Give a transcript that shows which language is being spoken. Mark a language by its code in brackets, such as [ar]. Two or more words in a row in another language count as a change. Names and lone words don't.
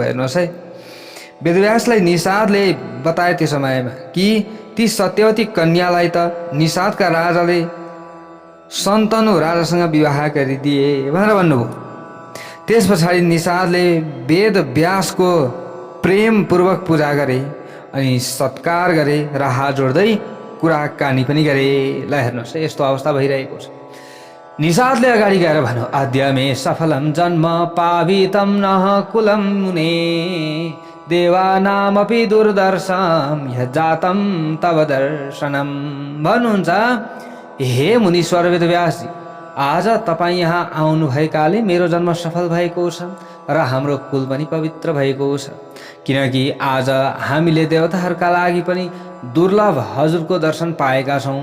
[ne] हेर्नुहोस् है, वेदव्यासलाई निषादले बताए त्यो समयमा कि ती सत्यवती कन्यालाई त निषादका राजाले सन्तनु राजासँग विवाह गरिदिए भनेर भन्नुभयो। त्यस पछाडि निषादले वेदव्यासको प्रेमपूर्वक पूजा गरे अनि सत्कार गरे र हात जोड्दै कुराकानी पनि गरे। ल हेर्नुहोस् है, यस्तो अवस्था भइरहेको छ। निषादले अगाडि गएर भन्यो, [sa] अद्य मे सफलम जन्म पावितम नः कुलम मुने देवानामपि दुर्दर्शम यः जातम तव दर्शनम। [ne] भन्नुहुन्छ, हे मुनीश्वर वेदव्यासजी, आज तपाईँ यहाँ आउनु भएकाले मेरो जन्म सफल भएको छ र हाम्रो कुल पनि पवित्र भएको छ, किनकि आज हामीले देवताहरूका लागि पनि दुर्लभ हजुरको दर्शन पाएका छौँ।